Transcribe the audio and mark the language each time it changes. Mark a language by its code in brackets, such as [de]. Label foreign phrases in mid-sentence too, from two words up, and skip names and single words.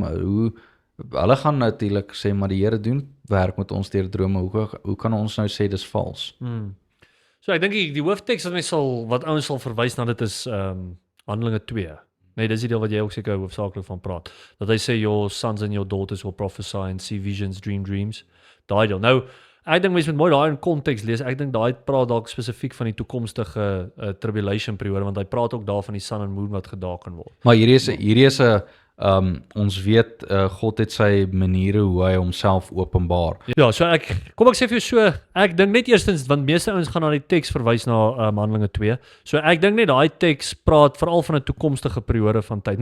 [af] Hulle gaan natuurlik sê, maar die Here doen werk met ons deur drome. Hoe kan ons nou sê dis vals? So ek dink die hoofteks wat ouens sal verwys na dit is Handelinge 2. Nee, dis die deel wat jy ook seker hoofsaaklik van praat. Dat hy sê, [en] your sons and your daughters will prophesy and see visions, dream dreams. [af] Daai deel. Nou, ek dink mense moet mooi daai in konteks lees. Ek dink daai praat dalk spesifiek van die toekomstige tribulation periode, want hy praat ook daar van die [en] sun and moon [af] wat gedaken word. Maar hierdie is 'n ons weet God het sy maniere hoe hy homself openbaar. Ja, so kom ek sê vir jou so, ek dink net eerstens, want meeste ouens gaan na die teks verwys na Handelinge 2. So ek dink net daai teks praat veral van 'n toekomstige periode van tyd.